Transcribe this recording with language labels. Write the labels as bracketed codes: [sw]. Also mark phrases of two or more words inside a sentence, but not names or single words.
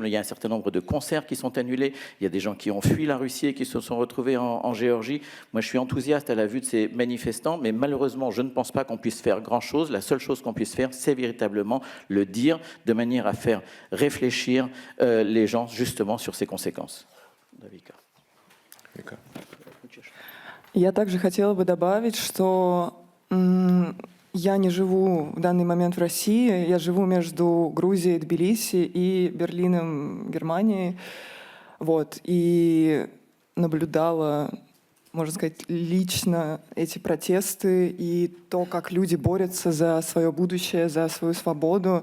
[fr] Il y a un certain nombre de concerts qui sont annulés, il y a des gens qui ont fui la Russie et qui se sont retrouvés en Géorgie. Moi, je suis enthousiaste à la vue de ces manifestants, mais malheureusement, je ne pense pas qu'on puisse faire grand-chose. La seule chose qu'on puisse faire, c'est véritablement le dire de manière à faire réfléchir les gens justement sur ces conséquences. Davika. [ru] Я также хотела бы добавить, что я не живу в данный момент в России, я живу между Грузией, Тбилиси и Берлином, Германией. Вот, и наблюдала, можно сказать, лично эти протесты и то, как люди борются за свое будущее, за свою свободу.